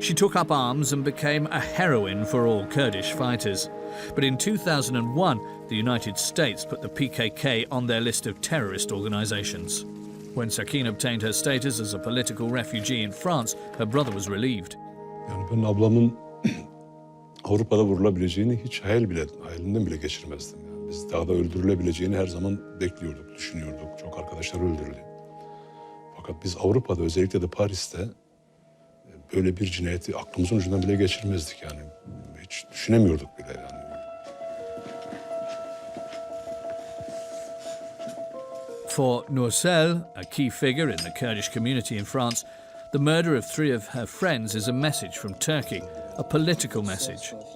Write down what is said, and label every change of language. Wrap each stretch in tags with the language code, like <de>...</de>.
<en>She took up arms and became a heroine for all Kurdish fighters. But in 2001, the United States put the PKK on their list of terrorist organizations. When Sakine obtained her status as a political refugee in France, her brother was relieved.</en> <tr>Yani ben ablamın Avrupa'da vurulabileceğini hiç hayalinden bile geçirmezdim. Yani biz dağda öldürülebileceğini her zaman bekliyorduk, düşünüyorduk. Çok arkadaşlar öldürüldü. Fakat biz Avrupa'da, özellikle de Paris'te böyle bir cinayeti aklımızın ucundan bile geçirmezdik yani. Hiç düşünemiyorduk bile yani.</tr> <en>For Nursel, a key figure in the Kurdish community in France, the murder of 3 of her friends is a message from Turkey, a political message.</en>